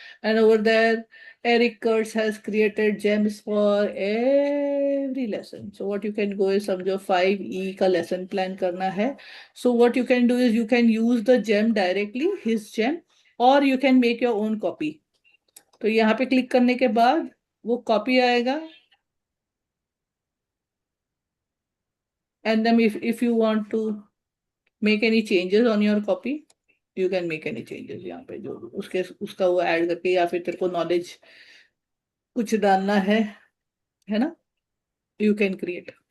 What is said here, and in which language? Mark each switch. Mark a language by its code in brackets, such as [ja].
[en] And over there, Eric Kurtz has created gems for every lesson. So what you can go is [hi] समझो 5E का lesson plan करना है. [en] So what you can do is you can use the gem directly, his gem, or you can make your own copy. [hi] तो यहाँ पे click करने के बाद वो कॉपी आएगा. [en] And then if you want to make any changes on your copy, you can make any changes [hi] यहाँ पे, जो उसका वो ऐड करके, या फिर तेरे को नॉलेज कुछ डालना है ना, [en] you can create.